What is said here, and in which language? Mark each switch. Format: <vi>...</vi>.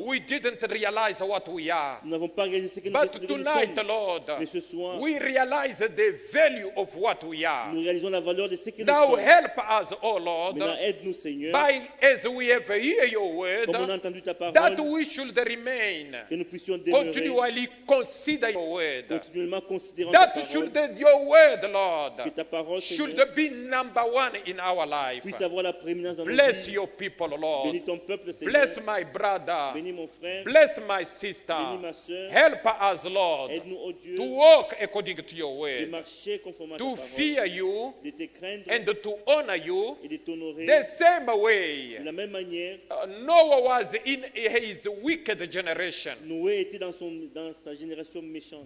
<en>we didn't realize what we are.</en> <fr>nous n'avons pas réalisé ce que</fr> <en>But</en> <fr>nous</fr> <en>tonight,</en> <fr>sommes.</fr> <en>Lord,</en> <fr>Mais ce soir,</fr> <en>we realize the value of what we are.</en> <fr>nous réalisons la valeur de ce que nous</fr> <en>Now</en> <fr>sommes.</fr> <en>help us, oh Lord,</en> <fr>Maintenant, aide-nous Seigneur,</fr> <en>by as we have heard your</en> <fr>comme on a</fr> <en>word,</en> <fr>entendu ta</fr> <en>that</en> <fr>parole,</fr> <en>we should remain</en> <fr>que nous puissions demeurer,</fr> <en>continually consider your word.</en> <fr>continuellement considérant ta</fr> <en>That</en> <fr>parole,</fr> <en>should your word,</en> <fr>que</fr> <en>Lord,</en> <fr>ta parole</fr> <en>should</en> <fr>Seigneur,</fr> <en>be number one in our life.</en> <fr>puisse avoir la prééminence dans nos</fr> <en>Bless</en> <fr>vies.</fr> <en>your people, Lord.</en> <fr>Bénis ton peuple Seigneur,</fr> <en>Bless my brother.</en> <fr>bénis mon frère,</fr> <en>Bless my sister.</en> <fr>bénis ma soeur,</fr> <en>Help us, Lord,</en> <fr>aide-nous oh Dieu</fr> <en>to walk according to your</en> <fr>de</fr> <en>word,</en> <fr>marcher conformément à ta</fr> <en>to</en> <fr>parole,</fr> <en>fear you</en> <fr>de te craindre</fr> <en>and to honor you</en> <fr>et de t'honorer</fr> <en>the same</en> <fr>de</fr> <en>way</en> <fr>la même manière.</fr> <en>Noah was in his wicked generation.</en> <fr>Noé était dans sa génération méchante.</fr>